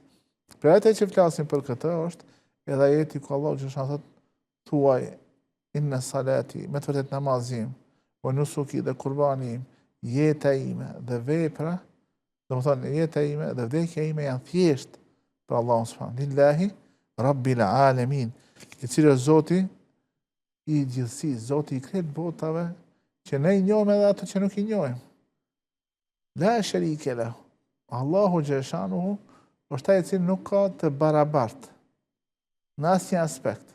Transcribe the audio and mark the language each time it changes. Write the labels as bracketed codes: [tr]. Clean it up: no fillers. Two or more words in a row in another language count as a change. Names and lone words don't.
[sq] Për atë që flasim për këtë është edhe ajeti ku Allahu xhallahu thot thuaj [ar] إن صلاتي, [sq] me të vërtet namazim, [ar] ونسكي [sq] dhe kurbani, jeta ime dhe vepra, do më thonë jeta ime dhe vdekja ime janë thjesht për Allahun [ar] سبحانه لله رب العالمين, [sq] i cili është Zoti i gjithësisë, Zoti i krejt botave, që ne i njohim edhe ato që nuk i njohim. [ar] لا شريك له. [sq] Allahu xhaleshanuhu është ai i cili nuk ka të barabartë në asnjë aspekt.